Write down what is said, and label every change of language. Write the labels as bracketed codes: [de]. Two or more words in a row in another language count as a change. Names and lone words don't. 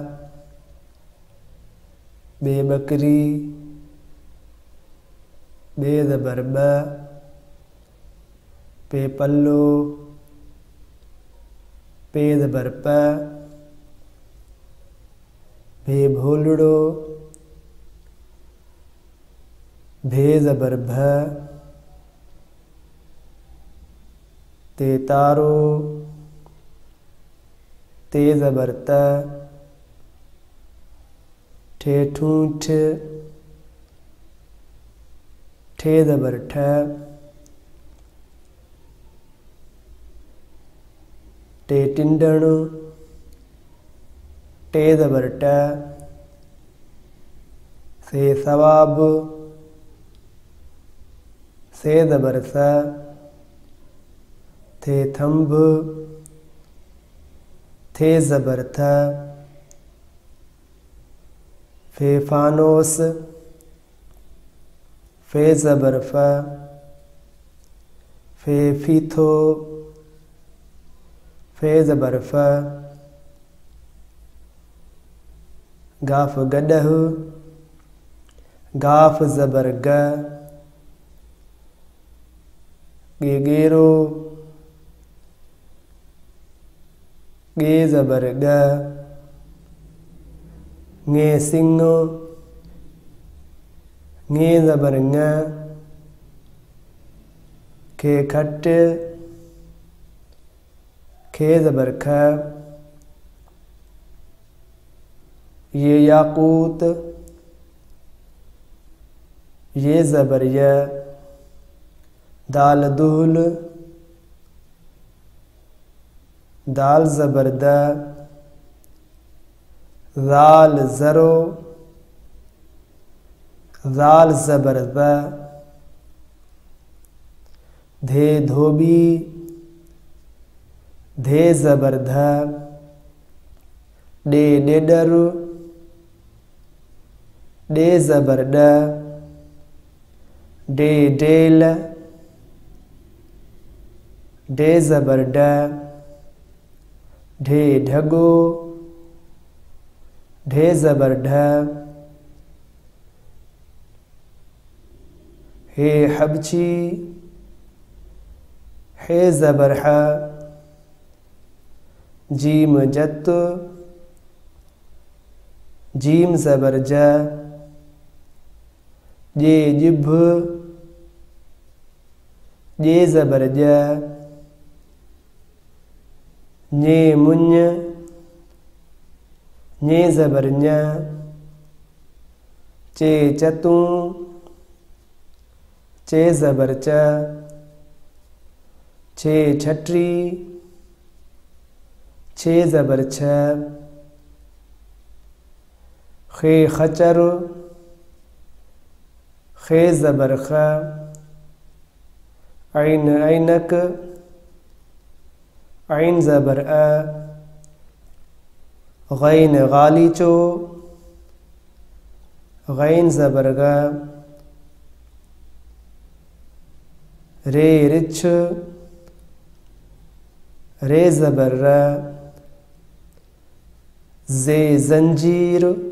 [sd] बे बकरी, बे ज़बर ब, पे पल्लो, पे ज़बर प, भे भोलड़ो, भे ज़बर भ, ते तारो, ते ज़बर त, ठे ठूठ, ठे ज़बर ठ, टे टिंडण, टे ज़बर ट, से सवाब, से ज़बर स, थे थंभ, थे ज़बर थ, फे फानोस, फे ज़बर फ, फे फीथो, फे ज़बर फ, गाफ गडह, गाफ ज़बर ग, गे गेरो, गे ज़बर ग, ङे सिंगो, ङे ज़बर ङ, खे खट, खे ज़बर ख, ये याकूत, ये ज़बर य, दाल दुहल, दाल ज़बर द, ज़ाल ज़रो, ज़ाल ज़बर ज़, धे धोबी, धे ज़बर ध, डे डेडर, डे ज़बर ड, डे डेल, डे ज़बर ड, ढे ढगो, ढे ज़बर ढ, हे हबची, हे ज़बर ह, जीम जत, जीम ज़बर ज, जे जिभ, जे ज़बर ज, ञे मुञ, ञे ज़बर ञ, चे चतूं, चे ज़बर च, छे छटरी, छे ज़बर छ, खे खचर, खे ज़बर ख, ऐन ऐनक, ऐन ज़बर अ, गैन गालीचो, गैन ज़बर ग, रे रिछ, रे ज़बर र, जे जंजीर,